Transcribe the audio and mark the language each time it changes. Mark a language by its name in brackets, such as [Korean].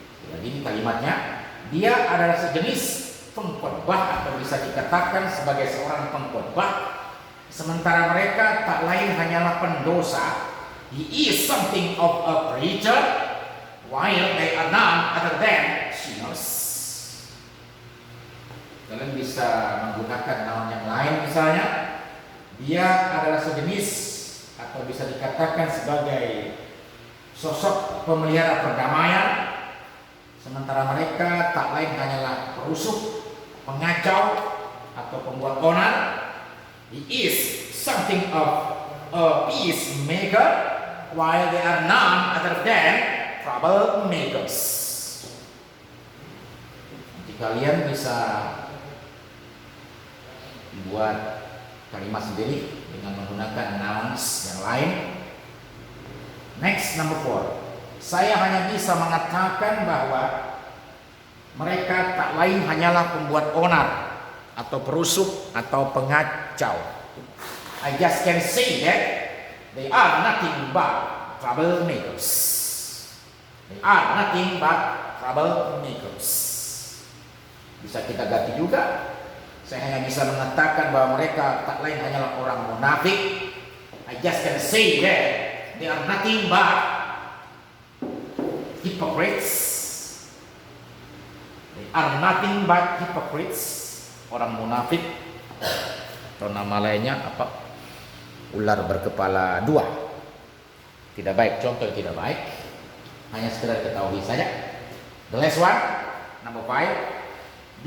[Indonesian] Jadi ini kalimatnya, dia adalah sejenis pengkhotbah, atau bisa dikatakan sebagai seorang pengkhotbah, sementara mereka tak lain hanyalah pendosa. [English] He is something of a preacher, while they are none other than sinners. [Indonesian] Kalian bisa menggunakan noun yang lain, misalnya dia adalah sejenis, atau bisa dikatakan sebagai sosok pemelihara perdamaian, sementara mereka tak lain hanyalah perusuh, pengacau, atau pembuat onar. [English] He is something of a peacemaker, while they are none other than troublemakers. [Indonesian] Nanti kalian bisa buat kalimat sendiri dengan menggunakan nouns yang lain. [English] Next, number four. [Indonesian] Saya hanya bisa mengatakan bahwa mereka tak lain hanyalah pembuat onar, atau perusuh, atau pengacau. [English] I just can say that they are nothing but troublemakers. They are nothing but troublemakers. [Indonesian] Bisa kita ganti juga. Saya hanya bisa mengatakan bahwa mereka tak lain hanyalah orang munafik. [English] I just can say that they are nothing but hypocrites. They are nothing but hypocrites, [Indonesian] orang munafik, atau nama lainnya apa? Ular berkepala dua. Tidak baik, contoh yang tidak baik. Hanya sekedar ketahui saja. [English] The last one, number 5.